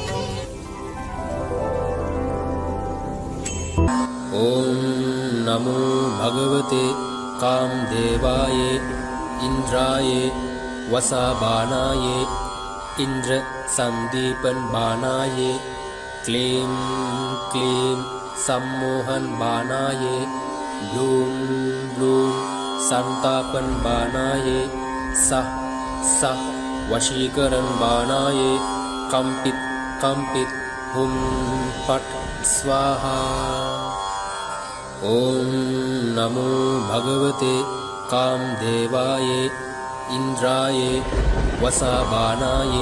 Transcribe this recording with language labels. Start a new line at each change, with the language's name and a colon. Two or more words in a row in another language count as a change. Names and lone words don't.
Sanskrit: ඕම් නමෝ භගවතේ කාමදේවායේ ඉන්ද්‍රායේ වසාබානායේ ඉන්ද්‍ර සංදීපන් බානායේ ක්ලීම් ක්ලීම් සම්මෝහන් බානායේ බ්ලූම් බ්ලූම් संतापन बानाये सह सह वशीकरण बानाये कंपित कंपित हुम पट स्वाहा. ओम नमो भगवते कामदेवाये इंद्राये वसाबानाये